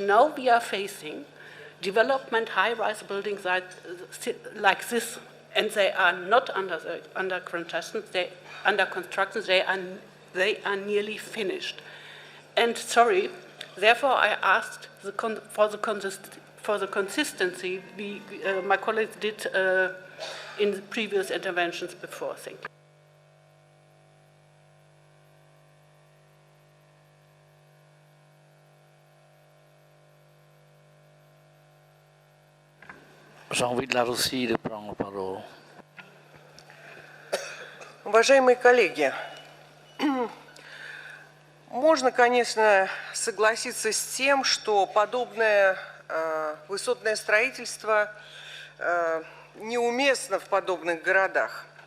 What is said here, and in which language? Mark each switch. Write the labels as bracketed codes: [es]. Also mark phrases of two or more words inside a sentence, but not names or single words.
[en] Now we are facing development, high-rise buildings like this, and they are not under construction. They are nearly finished. And sorry, therefore I asked for the consistency my colleagues did in the previous interventions before. Thank you. [fr] Jean-Louis Larossi, de prendre la parole. [ru] Уважаемые коллеги, можно, конечно, согласиться с тем, что подобное высотное строительство неуместно в подобных городах.